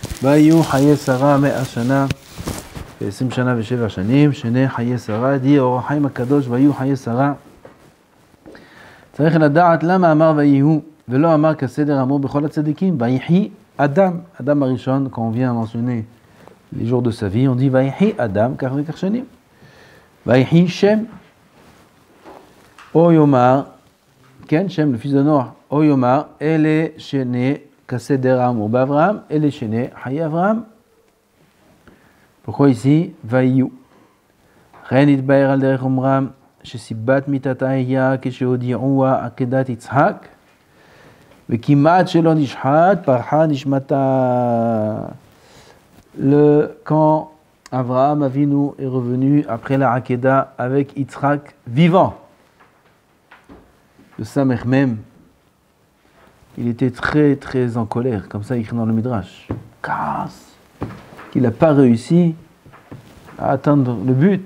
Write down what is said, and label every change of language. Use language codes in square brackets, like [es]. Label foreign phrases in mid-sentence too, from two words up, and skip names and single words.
[he] ויהיו חיי שרה 100 שנה ו20 שנה ו7 שנים, שני חיי שרה, די אור החיים הקדוש, ויהיו חיי שרה. צריך לדעת למה אמר ויהיו, ולא אמר כסדר אמרו בכל הצדיקים, ויחי אדם, אדם הראשון, [fr] quand on vient mentionner les jours de sa vie, on dit [he] ויחי אדם, כך וכך שנים. ויחי שם, או יאמר, כן, שם, [fr] le fils de Noach, [he] או יאמר, אלה שני כסדר אמרו באברהם, אלה שני חיי אברהם. [fr] pourquoi ici ויהיו? [he] לכן התבאר על דרך אומרם, שסיבת מיתתה היה כשהודיעוה עקדת יצחק, וכמעט שלא נשחט, פרחה נשמתה. [fr] Quand Abraham Avinu est revenu après la Hakeda avec Yitzhak vivant, le Samech même, il était très très en colère, comme ça il écrit dans le Midrash, casse, qu'il n'a pas réussi à atteindre le but.